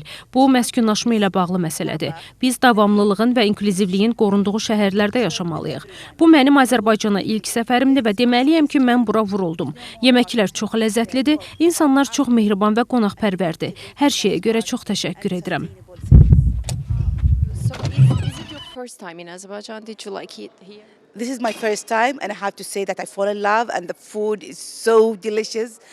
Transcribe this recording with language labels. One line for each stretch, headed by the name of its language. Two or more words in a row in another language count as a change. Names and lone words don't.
Azerbaijani: Bu, məskunlaşma ilə bağlı məsələdir. Biz davamlılığın və inklüzivliyin qorunduğu şəhərlərdə yaşamalıyıq. Bu, mənim Azərbaycana ilk səfərimdir və deməliyəm ki, mən bura vuruldum. Yeməklər çox ləzzətlidir, insanlar çox mehriban və qonaqpərvərdir. Hər şeyə görə çox təşəkkür edirəm.
English: So is it your first time in Azerbaijan? Did you like it here? This is my first time, and I have to say that I fall in love, and the food is so delicious.